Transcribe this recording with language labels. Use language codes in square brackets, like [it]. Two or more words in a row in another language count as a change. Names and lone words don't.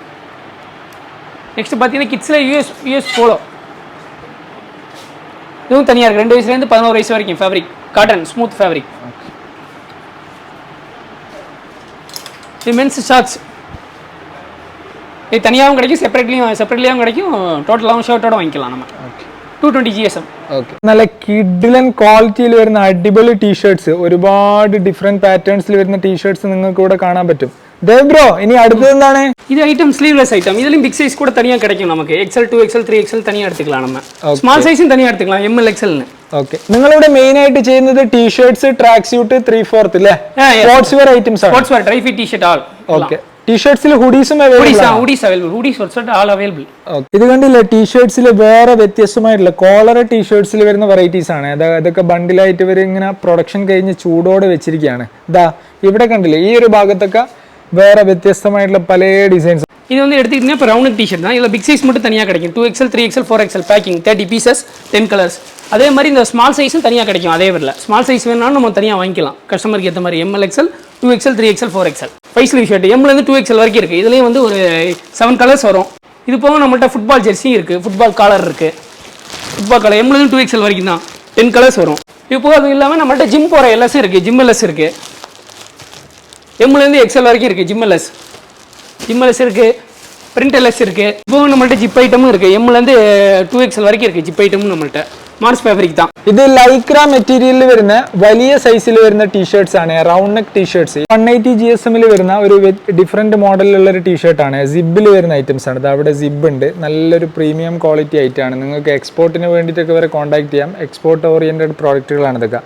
[ta] நெக்ஸ்ட் பார்த்தீங்கன்னா கிட்ஸில் US போலோ இதுவும் தனியாக இருக்குது 2 வயசுலேருந்து 11 வயசு வரைக்கும் [en] fabric cotton smooth fabric. [ta] இது [en] mens shorts [ta] இது தனியாகவும் கிடைக்கும் செப்பரேட்லியாகவும் கிடைக்கும் டோட்டலாகவும் ஷர்ட்டோட வாங்கிக்கலாம் நம்ம. 220 GSM. [ml] ഓക്കെ. നല്ല കിഡിലൻ ക്വാളിറ്റിയിൽ വരുന്ന അടിപൊളി ടീഷർട്സ് ഒരുപാട് [en] different patterns [ml] വരുന്ന ടീഷർട്സ് നിങ്ങൾക്ക് ഇവിടെ കാണാൻ പറ്റും. ദേവ് ബ്രോ ഇനി അടുത്തത് എന്താണ്? [ta] இது [en] item sleeveless item. [ta] இதுலயும் [en] big size [ta] கூட தனியா கிடைக்கும் நமக்கு. XL 2XL 3XL தனியா எடுத்துக்கலாம் நம்ம. [en] small size [ta] தனியா எடுத்துக்கலாம் ML XL ன்னு. [ml] ഓക്കെ. നിങ്ങൾ ഇവിടെ മെയിൻ ആയിട്ട് ചെയ്യുന്നത് [en] t-shirts track suit [ml] 3/4 അല്ലേ? [en] sportswear items [ml] ആണ്. [en] sportswear dry fit t-shirt all. [ml] ഓക്കെ. ടീഷർട്സിൽ [en] hoodies available [ml] ആണ്. [en] hoodies available. hoodies sweatshirt all available. [ml] ഇത് കണ്ടില്ലേ ടീഷർട്സിൽ വേറെ വ്യത്യസ്തമായിട്ടുള്ള [en] collar t-shirts [ml] വരുന്ന വെറൈറ്റീസ് ആണ്. അതൊക്കെ ബണ്ടിലായിട്ട് ഇവർ ഇങ്ങനെ പ്രൊഡക്ഷൻ കഴിഞ്ഞ് ചൂടോടെ വെച്ചിരിക്കുകയാണ്. ഇതാ ഇവിടെ കണ്ടില്ലേ ഈ ഒരു ഭാഗത്തൊക്കെ വേറെ വ്യത്യസ്തമായിട്ടുള്ള പല ഡിസൈൻസ്. [ta] இது வந்து எடுத்துக்கிட்டீங்கன்னா இப்போ [en] round t-shirt [ta] தான். இதில் [en] big size [ta] மட்டும் தனியாக கிடைக்கும் 2XL 3XL 4XL [en] packing 30 pieces 10 colours. [ta] அதே மாதிரி இந்த [en] small size [ta] தனியாக கிடைக்கும். அதே வரல [en] small size [ta] வேணாலும் நம்ம தனியாக வாங்கிக்கலாம் கஸ்டமருக்கு ஏற்ற மாதிரி. ML XL 2XL 3XL 4XL 5 [en] sleeve shirt [ta] M ல இருந்து 2XL வரைக்கும் இருக்குது. இதுலேயும் வந்து ஒரு 7 கலர்ஸ் வரும். இது போக நம்மள்ட்ட [en] football jersey [ta] இருக்குது, [en] football collar [ta] இருக்குது. [en] football collar [ta] M ல இருந்து 2XL வரைக்கும் தான் 10 கலர்ஸ் வரும். இது போக அது இல்லாமல் நம்மள்ட்ட ஜிம் போகிற LS இருக்குது, [en] gym LS [ta] இருக்குது. M ல இருந்து XL வரைக்கும் இருக்குது [en] gym LS [ta] இருக்குது, [en] print LS [ta] இருக்குது. இப்போ நம்மள்ட்ட [en] zip item [ta] இருக்குது. M ல இருந்து 2XL வரைக்கும் இருக்குது [en] zip item [ta] நம்மள்ட்ட. മാർസ് ഫാബ്രിക് தான். [ml] ഇത് [en] Lycra material [ml] വരുന്ന വലിയ സൈസിൽ വരുന്ന ടീഷർട്സ് ആണ്. [en] round neck t-shirts [ml] 180 GSM വരുന്ന ഒരു [en] different model [ml] ഒരു ടീഷർട്ട് ആണ്. സിബിൽ വരുന്ന ഐറ്റംസ് ആണ്. അവിടെ സിബ് ഉണ്ട്. നല്ലൊരു [en] premium quality [ml] ആയിട്ടാണ്. നിങ്ങൾക്ക് എക്സ്പോർട്ടിന് വേണ്ടിയിട്ടൊക്കെ വരെ കോൺടാക്ട് ചെയ്യാം. [en] export oriented products [ml] ഇതൊക്കെ.